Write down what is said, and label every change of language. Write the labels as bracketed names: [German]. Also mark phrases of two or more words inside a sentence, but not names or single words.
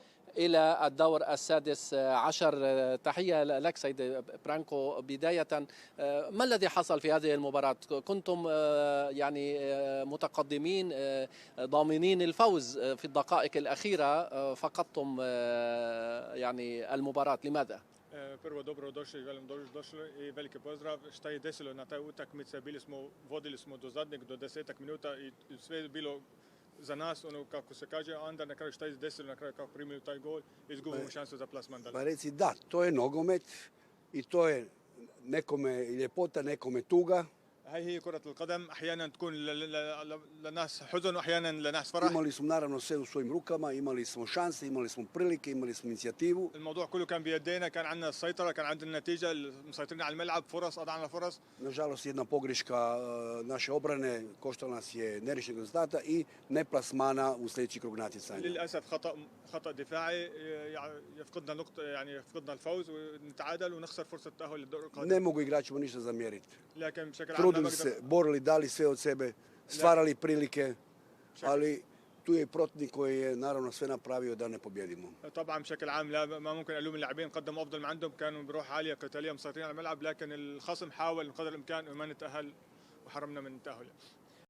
[Arabic] إلى الدور السادس عشر. تحية لك سيد برانكو. بداية، ما الذي حصل في هذه المباراة؟ كنتم يعني متقدمين ضامنين الفوز في الدقائق الأخيرة، فقدتم يعني المباراة، لماذا؟ [Bosnian] Prvo dobro došli i velim došli i veliki pozdrav. Šta je desilo na taj utakmici? Vodili smo do zadnjeg, do 10 minuta i sve je bilo za nas, ono kako se kaže, a onda na kraju šta je desilo, na kraju kako primili taj gol, izgubimo šansu za plasman dalje. Pa reci da, to je nogomet i to je nekome ljepota, nekome tuga. [Arabic] هي كرة القدم أحيانا تكون لناس حزن وأحيانا لناس فرح. [Bosnian] Imali smo naravno sve u svojim rukama, imali smo šanse, imali smo prilike, imali smo inicijativu. [Arabic] الموضوع كله كان بيدينا، كان عندنا السيطرة، كان عندنا النتيجة، مسيطرين على الملعب، فرص أضعنا فرص. [Bosnian] Nažalost, jedna pogreška naše obrane koštala nas je neriješenog rezultata i neplasmana u sljedeći krug natjecanja. [Arabic] للأسف خطأ دفاعي يفقدنا نقطة، يعني يفقدنا الفوز ونتعادل ونخسر فرصة التأهل للدور القادم. [Bosnian] Ne mogu igračima ništa zamjeriti. [Arabic] لكن بشكل عام [Bosnian] Trudili se, borili, dali sve od sebe, stvarali prilike, ali tu je i protivnik koji je naravno sve napravio da ne pobjedimo. [Arabic] طبعا بشكل عام لا ما ممكن الوم اللاعبين، قدموا افضل ما عندهم، كانوا بروح عاليه قتاليه مسيطرين على الملعب، لكن الخصم حاول بقدر الامكان ما نتاهل وحرمنا من التاهل.